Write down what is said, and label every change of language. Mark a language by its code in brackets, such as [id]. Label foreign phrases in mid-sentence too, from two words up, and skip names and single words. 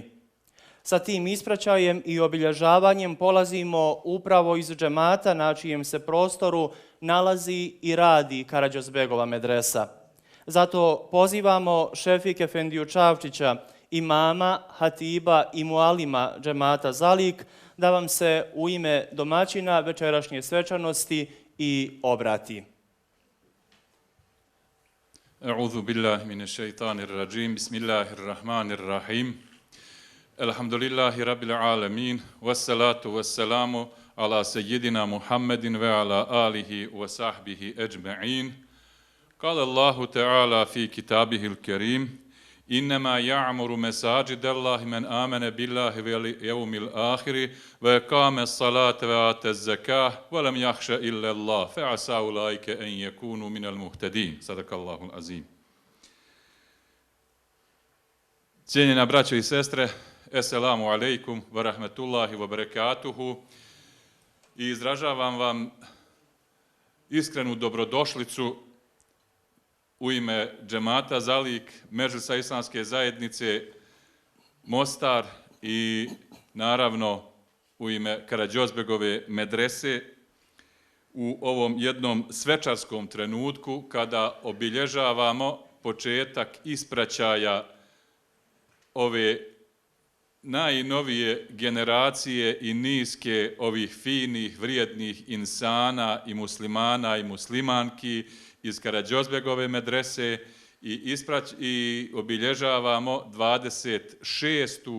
[bs] Sa tim ispraćajem i obilježavanjem polazimo upravo iz džemata na čijem se prostoru nalazi i radi Karađozbegova medresa. Zato pozivamo Šefik Efendiju Čavčića, imama, hatiba i mualima džemata Zalik, da vam se u ime domaćina večerašnje svečanosti i obrati. [ar] أعوذ بالله من الشيطان الرجيم بسم الله الرحمن الرحيم. الحمد لله رب العالمين والصلاة والسلام على سيدنا محمد وعلى آله وصحبه أجمعين. قال الله تعالى في كتابه الكريم إنما يعمر مساجد الله من آمن بالله واليوم الآخر وأقام الصلاة وآتى الزكاة ولم يخش إلا الله فعسى أولئك أن يكونوا من المهتدين. صدق الله العظيم. [bs] Cijenjena braćo i sestre, [ar] السلام عليكم ورحمة الله وبركاته, [bs] i izražavam vam iskrenu dobrodošlicu u ime džemata Zalik, Medžlisa Islamske zajednice Mostar i naravno u ime Karađozbegove medrese u ovom jednom svečarskom trenutku kada obilježavamo početak ispraćaja ove najnovije generacije i niske ovih finih, vrijednih insana i muslimana i muslimanki iz Karađozbegove medrese i obilježavamo 26.